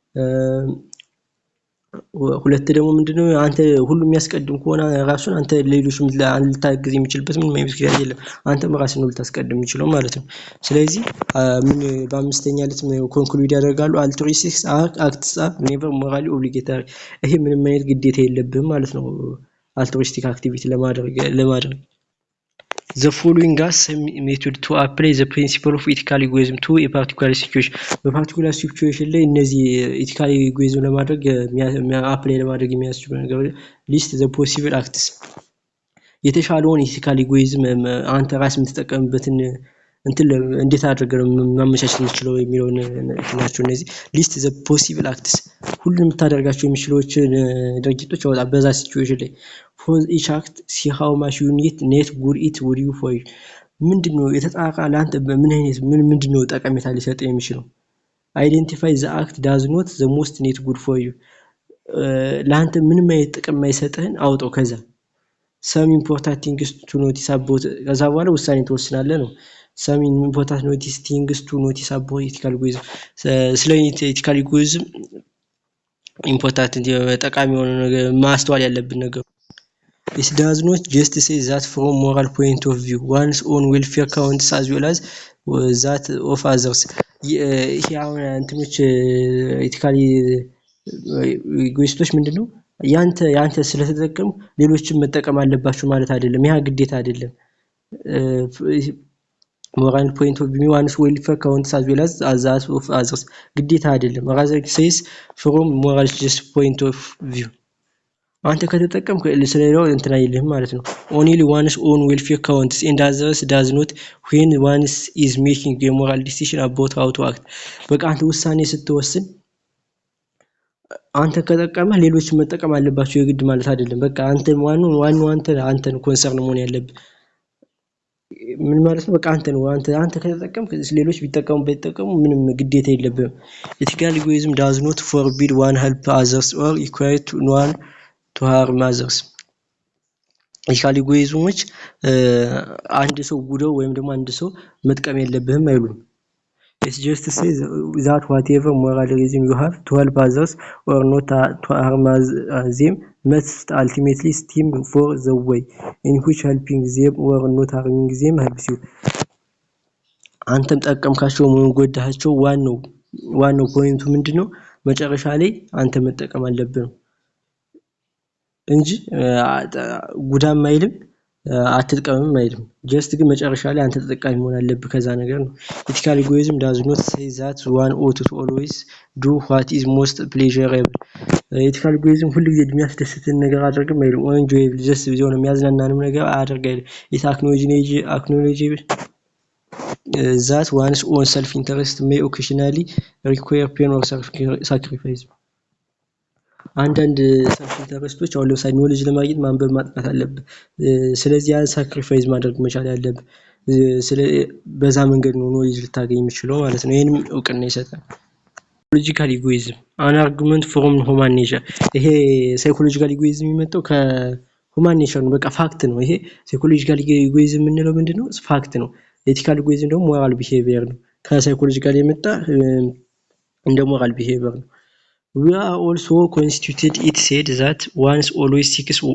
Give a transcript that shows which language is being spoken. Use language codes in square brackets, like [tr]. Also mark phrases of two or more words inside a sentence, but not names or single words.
[am] ሁለት ደግሞ ምንድነው አንተ ሁሉም የሚያስቀድም ከሆነ ራሱን አንተ ሌሎችም ልታግዝ የሚችልበት ምንም አይነት ምክንያት የለም አንተም ራስህን ነው ልታስቀድም የሚችለው ማለት ነው ስለዚህ ምን በአምስተኛ ልት ኮንክሉድ ያደርጋሉ [en] altruistic acts are never morally obligatory [am] ይሄ ምንም አይነት ግዴታ የለብህም ማለት ነው [en] altruistic activity [am] ለማድረግ [en] The following are some method to apply the principle of ethical egoism to a particular situation. [am] በፓርቲኩላር ሲቹዌሽን ላይ እነዚህ [en] ethical egoism [am] ለማድረግ አፕላይ ለማድረግ የሚያስችሉ ነገሮች [en] list the possible acts [am] የተሻለውን [en] ethical egoism [am] አንተ ራስ የምትጠቀምበትን እንትን እንዴት አድርገህ ማመቻቸት የምትችለው የሚለውን ናቸው። እነዚህ [en] list the possible acts [am] ሁሉንም የምታደርጋቸው የሚችሉትን ድርጊቶች አወጣ በዛ ሲቹዌሽን ላይ [en] for each act see how much you need net good it would you for you [am] ምንድነው የተጣራ ላንተ ምንድነው ጠቀሜታ ሊሰጥ የሚችለው [en] identify the act does not the most net good for you [am] ላንተ ምንም አይነት ጥቅም የማይሰጥህን አውጣው ከዛ [en] some important things to notice about [am] ከዛ በኋላ ውሳኔ ትወስናለህ ነው [en] some important things to notice about ethical [am] egoism ስለ [en] ethical egoism important [am] ጠቃሚ የሆነ ነገር ማስተዋል ያለብን ነገር [en] It does not just say that from moral point of view one's own welfare counts as well as that of others [am] ይሄ አሁን እንትኖች ኢቲካሊ ኢጎይስቶች ምንድነው ያንተ ስለተጠቀሙ ሌሎችን መጠቀም አለባቸው ማለት አይደለም ያ ግዴታ አይደለም [en] moral point of view one's welfare counts as well as that of others [am] ግዴታ አይደለም [en] rather says from moral just point of view [am] አንተ ከተጠቀምክ ስለሌላው እንትን አይልህም ማለት ነው [en] only one's own welfare counts and others does not when one is making a moral decision about how to act [am] በቃ አንተ ውሳኔ ስትወስን አንተ ከጠቀመህ ሌሎች መጠቀም አለባቸው የግድ ማለት አይደለም በቃ አንተ ዋናው አንተን ኮንሰርን መሆን ያለብህ ምን ማለት ነው በቃ አንተ ከተጠቀምክ ሌሎች ቢጠቀሙ ምንም ግዴታ የለብህም [en] ethical egoism does not forbid one help others or equate one to harm others ethical egoismዎች [am] አንድ ሰው ጉዳው ወይም ደግሞ አንድ ሰው መጥቀም የለብህም አይሉም [en] It's just to say that whatever moral reason you have to help others or not to harm them must ultimately stem for the way in which helping them or not harming them helps you. [am] አንተም ጠቀምካቸው ጎዳሃቸው ዋናው ፖይንቱ ምንድነው መጨረሻ ላይ አንተ መጠቀም አለብህ እንጂ ጉዳም አይልም አትጥቀምም አይልም ጀስት ግን መጨረሻ ላይ አንተ ተጠቃሚ መሆን አለብህ ከዛ ነገር ነው [en] ethical egoism does not say that one ought to always do what is most pleasurable ethical egoism [am] ሁሉ ጊዜ የሚያስደስትን ነገር አድርግም አይልም [en] enjoyable just [am] ቢሆን የሚያዝናናንም ነገር አድርጋይ [en] it acknowledge that one's own self interest may occasionally require pain or sacrifice [am] አንዳንድ ሰልፍ ኢንተረስቶች አሁን ለምሳሌ ኖሌጅ ለማግኘት ማንበብ ማጥናት አለብህ ስለዚህ ያ ሳክሪፋይስ ማድረግ መቻል ያለብህ በዛ መንገድ ነው ኖሌጅ ልታገኝ የምችለው ማለት ነው ይሄንም እውቅና ይሰጣል [en] psychological egoism an argument from human nature [am] ይሄ [en] psychological egoism [am] የሚመጣው ከሁማን ኔቸር ነው በቃ ፋክት ነው ይሄ [en] psychological egoism [am] የምንለው ምንድነው ፋክት ነው [en] ethical egoism [am] ደግሞ [en] moral behavior [am] ነው ከሳይኮሎጂካል የመጣ እንደ [en] moral behavior [am] ነው [en] We are also constituted it said that one's always seeks